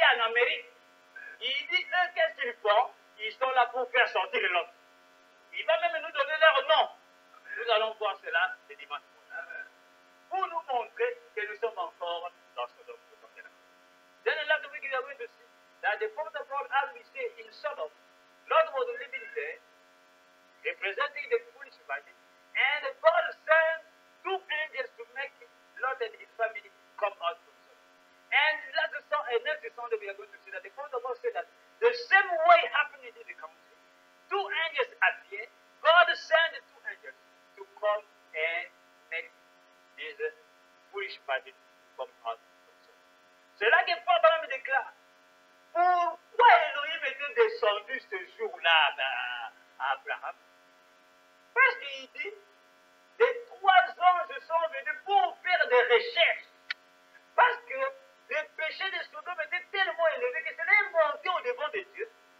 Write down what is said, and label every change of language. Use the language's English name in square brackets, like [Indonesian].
[French] Amérique. Il dit, eux, qu'est-ce qu'ils font? Ils sont là pour faire sortir l'autre. Il va même nous donner leur nom. Nous allons voir cela ce dimanche. Pour nous montrer que nous sommes encore dans ce domaine. [English] Then another week we are going to see that the prophet of God, as we say in Sodom, Lot was living there, representing the foolish virgin, and God sent two angels to make Lot and his family come out from Sodom. And next Sunday we are going to see that the prophet of God said that the same way happened in the country. Two angels appeared. God sent two angels to come and make these foolish virgins come out. [French] C'est là que Paul me déclare. Pourquoi Elohim était descendu ce jour-là à Abraham? Parce qu'il dit, les trois anges sont venus pour faire des recherches. Parce que le péché de Sodome était tellement élevé que c'est monté au devant de Dieu.